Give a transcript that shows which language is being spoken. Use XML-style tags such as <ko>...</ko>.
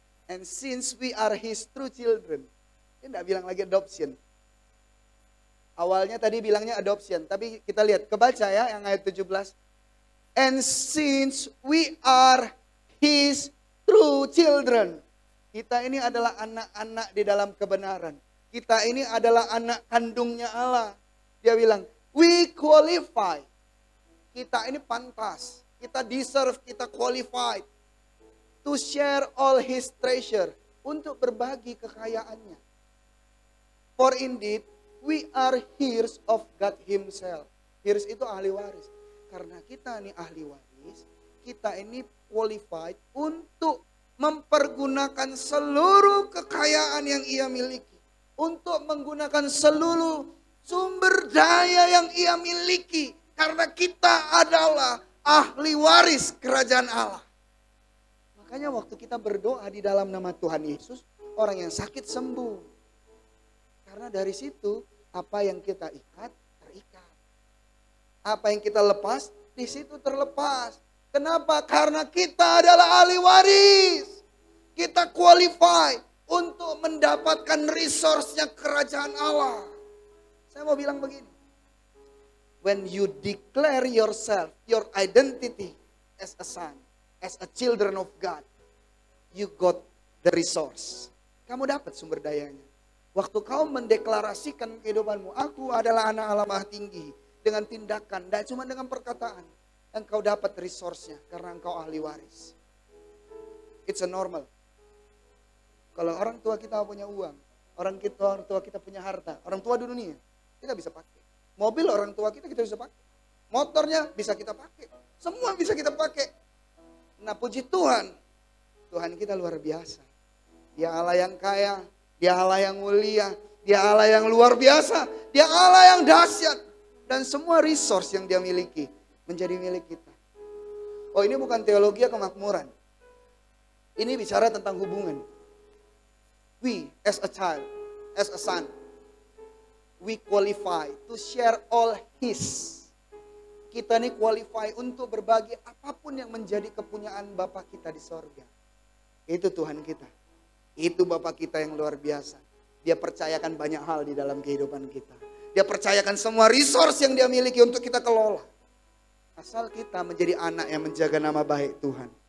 <en>And since we are his true children.</en> <id>Dia tidak bilang lagi adoption. Awalnya tadi bilangnya adoption. Tapi kita lihat, kebaca ya yang ayat 17.</id> <en>And since we are his true children.</en> <id>Kita ini adalah anak-anak di dalam kebenaran. Kita ini adalah anak kandungnya Allah. Dia bilang,</id> <en>we qualify.</en> <id>Kita ini pantas. Kita deserve, kita qualified.</id> <en>To share all his treasure.</en> <id>Untuk berbagi kekayaannya.</id> <en>For indeed, we are heirs of God himself.</en> <id>Heirs itu ahli waris. Karena kita ini ahli waris, kita ini qualified untuk mempergunakan seluruh kekayaan yang ia miliki. Untuk menggunakan seluruh sumber daya yang ia miliki. Karena kita adalah ahli waris kerajaan Allah. Makanya waktu kita berdoa di dalam nama Tuhan Yesus, orang yang sakit sembuh. Karena dari situ, apa yang kita ikat, terikat. Apa yang kita lepas, di situ terlepas. Kenapa? Karena kita adalah ahli waris. Kita qualify untuk mendapatkan resource-nya kerajaan Allah. Saya mau bilang begini.</id> <en>When you declare yourself, your identity as a son, as a children of God, you got the resource.</en> <id>Kamu dapat sumber dayanya. Waktu kau mendeklarasikan kehidupanmu, aku adalah anak Allah Maha Tinggi. Dengan tindakan, dan cuma dengan perkataan. Engkau dapat resource-nya karena engkau ahli waris.</id> <en>It's a normal.</en> <id>Kalau orang tua kita punya uang, orang tua kita punya harta, orang tua di dunia, kita bisa pakai. Mobil orang tua kita bisa pakai. Motornya bisa kita pakai. Semua bisa kita pakai. Nah puji Tuhan, Tuhan kita luar biasa. Dia Allah yang kaya, Dia Allah yang mulia, Dia Allah yang luar biasa, Dia Allah yang dahsyat. Dan semua resource yang Dia miliki menjadi milik kita. Oh ini bukan teologi kemakmuran. Ini bicara tentang hubungan.</id> <en>We as a child, as a son, we qualify to share all his.</en> <id>Kita ini qualify untuk berbagi apapun yang menjadi kepunyaan Bapa kita di sorga. Itu Tuhan kita. Itu Bapa kita yang luar biasa. Dia percayakan banyak hal di dalam kehidupan kita. Dia percayakan semua resource yang Dia miliki untuk kita kelola. Asal kita menjadi anak yang menjaga nama baik Tuhan.</id>